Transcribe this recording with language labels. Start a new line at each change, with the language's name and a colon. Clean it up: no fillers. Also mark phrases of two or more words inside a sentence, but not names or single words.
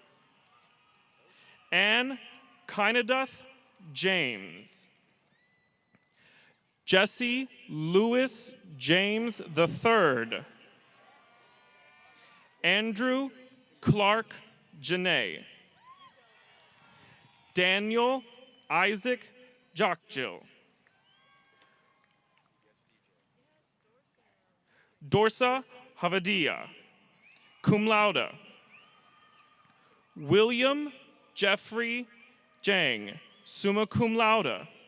English: Anne Kynaduth James. Jesse Lewis James III. Andrew Clark Janae. Daniel Isaac Jockjill. Dorsa Havadia,
Latin: cum laude.
English: William Jeffrey Jang,
Latin: summa cum laude.